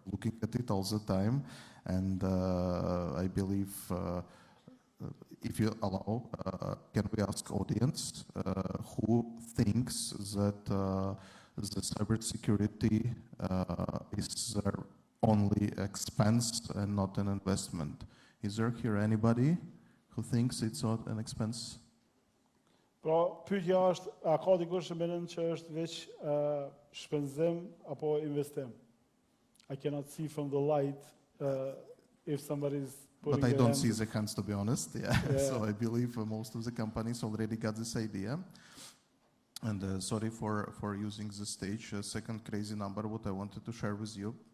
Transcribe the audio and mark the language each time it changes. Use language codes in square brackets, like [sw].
[en] Looking at it all the time, and I believe, if you allow, can we ask audience who thinks that the cybersecurity is their only expense and not an investment? Is there here anybody who thinks it's not an expense? [sq] Pra, pyetja është, a ka dikush që mendon që është veç shpenzim apo investim? [en] I cannot see from the light if somebody's putting But I their don't hand- see the hands, to be honest. Yeah. Yeah. So I believe most of the companies already got this idea. And sorry for using the stage. Second crazy number, what I wanted to share with you.